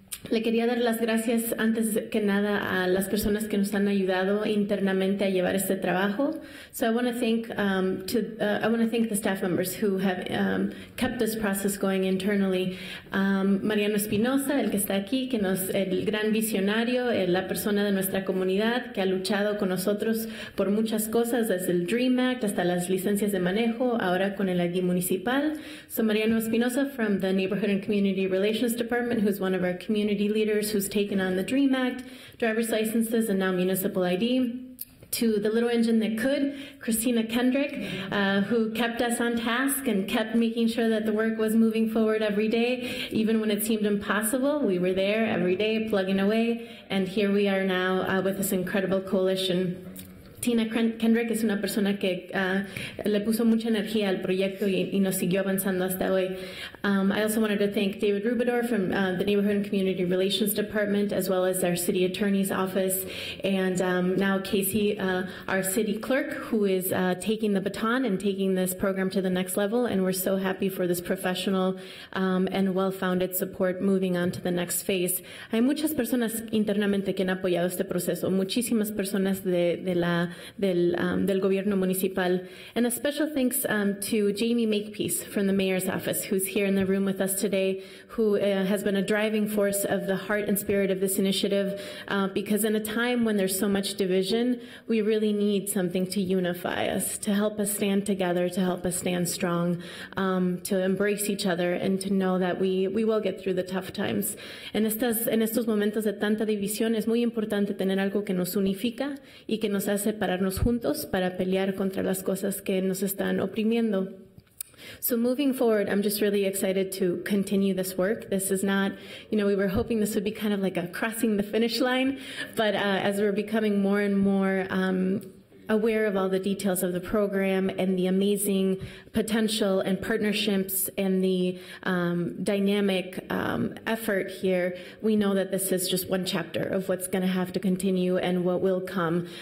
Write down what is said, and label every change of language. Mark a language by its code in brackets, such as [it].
[es] Le quería dar las gracias antes que nada a las personas que nos han ayudado internamente a llevar este trabajo. [en] So I want to thank the staff members who have kept this process going internally. [es] Mariano Espinosa, el que está aquí, el gran visionario, la persona de nuestra comunidad que ha luchado con nosotros por muchas cosas, desde el DREAM Act hasta las licencias de manejo, ahora con el ID municipal. [en] So Mariano Espinosa from the Neighborhood and Community Relations Department, who's one of our community leaders who's taken on the DREAM Act, driver's licenses, and now municipal ID. To the little engine that could, Christina Kendrick, who kept us on task and kept making sure that the work was moving forward every day, even when it seemed impossible. We were there every day, plugging away, and here we are now with this incredible coalition. [es] Tina Kendrick es una persona que le puso mucha energía al proyecto y nos siguió avanzando hasta hoy. [en] I also wanted to thank David Rubador from the Neighborhood and Community Relations Department, as well as our City Attorney's Office, and now Casey, our City Clerk, who is taking the baton and taking this program to the next level, and we're so happy for this professional and well-founded support moving on to the next phase. [es] Hay muchas personas internamente que han apoyado este proceso, muchísimas personas del gobierno municipal. [en] And a special thanks to Jamie Makepeace from the Mayor's Office, who's here in the room with us today, who has been a driving force of the heart and spirit of this initiative, because in a time when there's so much division, we really need something to unify us, to help us stand together, to help us stand strong, to embrace each other, and to know that we will get through the tough times. [es] En estos momentos de tanta división, es muy importante tener algo que nos unifica y que nos hace pararnos juntos para pelear contra las cosas que nos están oprimiendo. [en] So moving forward, I'm just really excited to continue this work. This is not, we were hoping this would be kind of like a crossing the finish line, but as we're becoming more and more aware of all the details of the program and the amazing potential and partnerships and the dynamic effort here, we know that this is just one chapter of what's going to have to continue and what will come.